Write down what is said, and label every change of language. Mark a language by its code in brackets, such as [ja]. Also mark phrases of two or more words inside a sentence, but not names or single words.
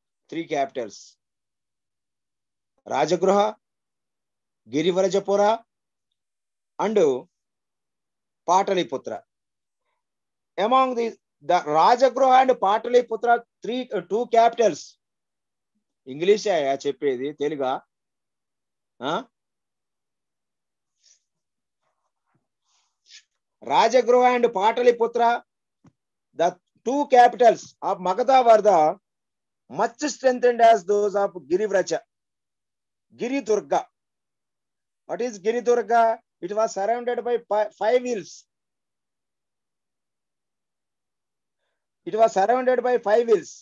[en] 3 capitals. Rajagruha, Girivarajapura, and Pataliputra. Among the Rajagruha and Pataliputra, two capitals. [te] ఇంగ్లీష్ ఐ చెప్పేది తెలుగ. [en] Rajagruha and Pataliputra, the two capitals of Magadha were the much strengthened as those of Girivraja. Giridurga. What is Giridurga? It was surrounded by 5 hills. It was surrounded by 5 hills.